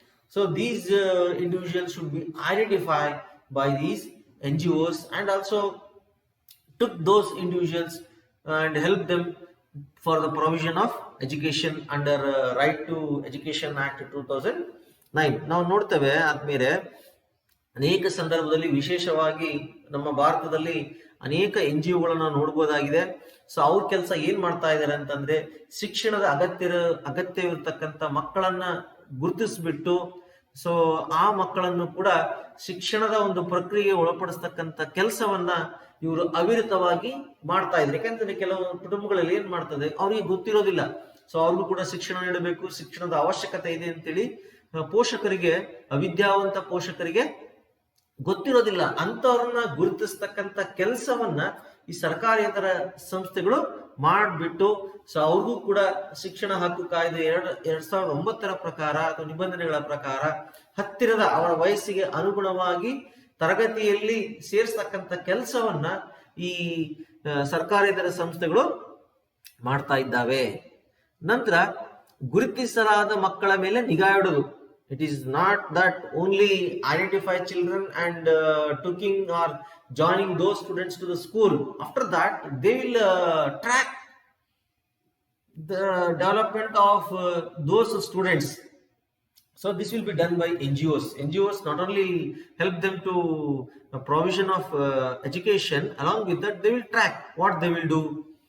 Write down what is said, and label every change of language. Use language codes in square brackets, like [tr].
[en] So these individuals should be identified by these NGOs, and also took those individuals and help them for the provision of education under Right to Education Act 2009. [kn] ನಾವು ನೋಡ್ತೇವೆ ಆದ್ಮೇಲೆ ಅನೇಕ ಸಂದರ್ಭದಲ್ಲಿ, ವಿಶೇಷವಾಗಿ ನಮ್ಮ ಭಾರತದಲ್ಲಿ ಅನೇಕ NGOಗಳನ್ನ ನೋಡ್ಬೋದಾಗಿದೆ. ಸೊ ಅವ್ರ ಕೆಲಸ ಏನ್ ಮಾಡ್ತಾ ಇದ್ದಾರೆ ಅಂತಂದ್ರೆ, ಶಿಕ್ಷಣದ ಅಗತ್ಯವಿರ್ತಕ್ಕಂಥ ಮಕ್ಕಳನ್ನ ಗುರುತಿಸ್ಬಿಟ್ಟು, ಸೊ ಆ ಮಕ್ಕಳನ್ನು ಕೂಡ ಶಿಕ್ಷಣದ ಒಂದು ಪ್ರಕ್ರಿಯೆಗೆ ಒಳಪಡಿಸ್ತಕ್ಕಂಥ ಕೆಲಸವನ್ನ ಇವರು ಅವಿರತವಾಗಿ ಮಾಡ್ತಾ ಇದ್ದಾರೆ. ಯಾಕಂದ್ರೆ ಕೆಲವು ಕುಟುಂಬಗಳಲ್ಲಿ ಏನ್ ಮಾಡ್ತದೆ, ಅವ್ರಿಗೆ ಗೊತ್ತಿರೋದಿಲ್ಲ. ಸೊ ಅವ್ರಿಗೂ ಕೂಡ ಶಿಕ್ಷಣ ನೀಡಬೇಕು, ಶಿಕ್ಷಣದ ಅವಶ್ಯಕತೆ ಇದೆ ಅಂತೇಳಿ ಪೋಷಕರಿಗೆ, ಅವಿದ್ಯಾವಂತ ಪೋಷಕರಿಗೆ ಗೊತ್ತಿರೋದಿಲ್ಲ. ಅಂತವ್ರನ್ನ ಗುರುತಿಸ್ತಕ್ಕಂಥ ಕೆಲಸವನ್ನ ಈ ಸರ್ಕಾರೇತರ ಸಂಸ್ಥೆಗಳು ಮಾಡ್ಬಿಟ್ಟು, ಸೊ ಅವ್ರಿಗೂ ಕೂಡ ಶಿಕ್ಷಣ ಹಕ್ಕು ಕಾಯ್ದೆ 2009 ಪ್ರಕಾರ ಅಥವಾ ನಿಬಂಧನೆಗಳ ಪ್ರಕಾರ ಹತ್ತಿರದ ಅವರ ವಯಸ್ಸಿಗೆ ಅನುಗುಣವಾಗಿ ತರಗತಿಯಲ್ಲಿ ಸೇರಿಸ್ತಕ್ಕಂಥ ಕೆಲಸವನ್ನ ಈ ಸರ್ಕಾರೇತರ ಸಂಸ್ಥೆಗಳು ಮಾಡ್ತಾ ಇದ್ದಾವೆ. ನಂತರ ಗುರುತಿಸಲಾದ ಮಕ್ಕಳ ಮೇಲೆ ನಿಗಾ ಇಡೋದು. [en] It is not that only identify children and taking or joining those students to the school. After that, they will track the development of those students. So this will be done by NGOs. NGOs not only help them to provision of education, along with that they will track what they will do.